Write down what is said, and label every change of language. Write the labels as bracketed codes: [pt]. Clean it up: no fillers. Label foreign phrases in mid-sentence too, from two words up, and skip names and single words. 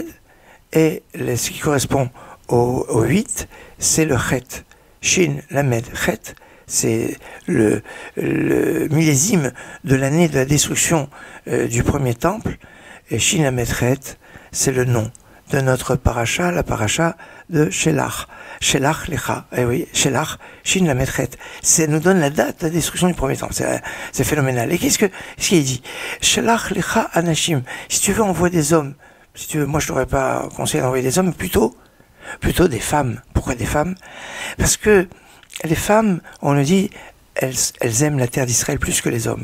[fr] Et ce qui correspond au 8, c'est le Chet. [he] שין למד חית. [fr] C'est le millésime de l'année de la destruction du premier temple. Et [he] שין למד חית, [fr] c'est le nom de notre paracha, la paracha de Shelach. Shelach Lecha. Eh oui, Shelach, [he] שין למד חית. [fr] Ça nous donne la date de la destruction du premier temple. C'est phénoménal. Et qu'est-ce qu'il dit? [he] שלח לך אנשים. [fr] Si tu veux, envoie des hommes. Si tu veux, moi je t'aurais pas conseillé d'envoyer des hommes, mais plutôt des femmes. Pourquoi des femmes? Parce que les femmes, on nous dit, elles aiment la terre d'Israël plus que les hommes.